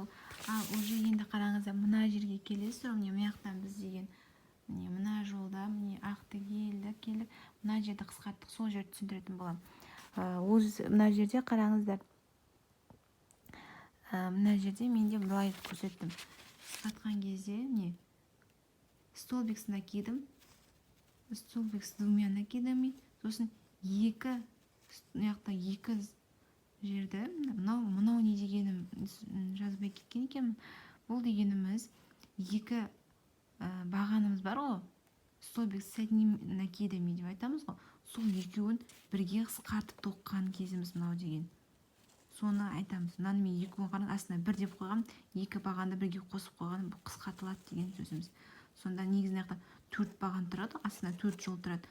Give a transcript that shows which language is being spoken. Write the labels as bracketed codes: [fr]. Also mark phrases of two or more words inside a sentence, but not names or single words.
[kk] Ал уже енді қараңыздар, мына жерге келесіздер, мына жақтан біз деген мына жолда міне ақты келдік, мына жерді қысқарттық, сол жерді түсіндіретін боламын. Мына жерде қараңыздар, мына жерде менде былай көрсеттім. Қысқартқан кезде міне [ru] столбик с накидом, столбик с двумя накидами, [kk] сосын екі жерді, мынау не дегенім жазбай кеткен екен. Бұл дегеніміз екі бағанымыз бар ғой, [ru] столбик с одним накидами [kk] деп айтамыз ғой, сол екеуін бірге қысқартып тоққан кезіміз мынау деген. Соны айтамыз. Мынаны мен екеуін қарап астына бір деп қойғам, екі бағанды бірге қосып қойған, бұл қысқартылады деген сөзіміз. Сонда негізінде 4 баған тұрады, астына 4 жол тұрады.